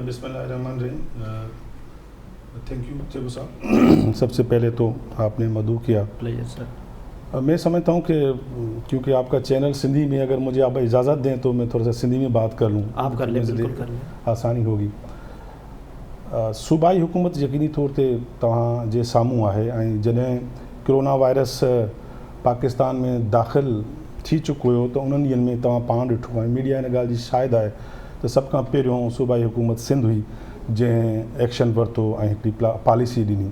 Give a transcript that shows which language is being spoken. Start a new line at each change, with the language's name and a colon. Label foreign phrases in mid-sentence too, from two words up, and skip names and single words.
Arabic: بسم اللہ الرحمن الرحیم.
English: thank you
Arabic: چیبو صاحب.
Urdu: سب سے پہلے تو آپ نے مدعو کیا. میں سمجھتا ہوں کہ کیونکہ آپ کا چینل سندھی میں اگر مجھے آپ اجازت دیں تو میں تھوڑا سا سندھی میں بات کر لوں. آپ کر لیں, بالکل کر لیں, آسانی ہوگی.
Sindhi: صوبائی حکومت یقینی طور تے तव्हां जे साम्हूं आहे ऐं जॾहिं कोरोना वायरस पाकिस्तान में दाख़िल थी चुको हुयो त उन्हनि ॾींहंनि में तव्हां पाण ॾिठो ऐं मीडिया हिन ॻाल्हि जी शाहिद आहे त सभ खां पहिरियों सूबाई हुकूमत सिंध हुई जंहिं एक्शन वरितो ऐं हिकिड़ी पॉलिसी ॾिनी.